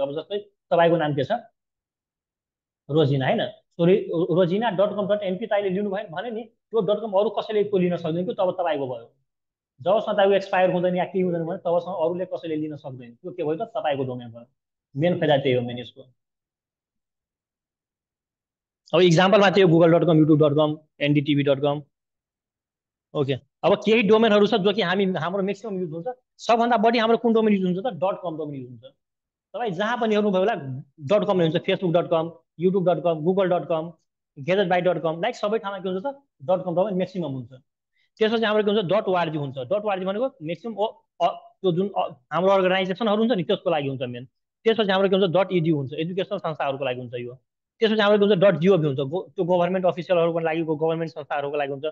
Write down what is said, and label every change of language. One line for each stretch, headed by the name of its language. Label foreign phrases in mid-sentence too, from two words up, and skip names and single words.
Nepali: अब जस्तै तपाईँको नाम के छ रोजिना होइन, सो रोजिना.com.np तपाईँले लिनु भयो भने नि त्यो .com अरू कसैले त्यो लिन सक्दैन कि तब तपाईँको भयो। जबसम्म तपाईँको एक्सपायर हुँदैन या केही हुँदैन भने तबसम्म अरूले कसैले लिन सक्दैन, त्यो के भयो त तपाईँको डोमेन भयो। मेन फाइदा त्यही हो मेन यसको। अब इक्जाम्पलमा त्यो google.com, youtube.com, ndtv.com। ओके, अब केही डोमेनहरू छ जो कि हाम्रो
English: maximum use
Nepali: हुन्छ। सबभन्दा बढी हाम्रो कुन डोमेन युज हुन्छ त .com डोमेन युज हुन्छ। तपाईँ जहाँ पनि हेर्नुभयो होला .com हुन्छ, facebook.com, youtube.com, google.com, gadgetby.com, लाइक सबै ठाउँमा के हुन्छ त .com डोमेन म्याक्सिमम हुन्छ। त्यसपछि हाम्रो के हुन्छ .org हुन्छ। .org भनेको म्याक्सिमम त्यो जुन हाम्रो अर्गनाइजेसनहरू हुन्छ नि त्यसको लागि हुन्छ मेन। त्यसपछि हाम्रो के हुन्छ .edu हुन्छ, एजुकेसनल संस्थाहरूको लागि हुन्छ यो। त्यसपछि हाम्रो के हुन्छ .gov हुन्छ, त्यो
English: government officials
Nepali: लागि गभर्मेन्ट संस्थाहरूको लागि हुन्छ।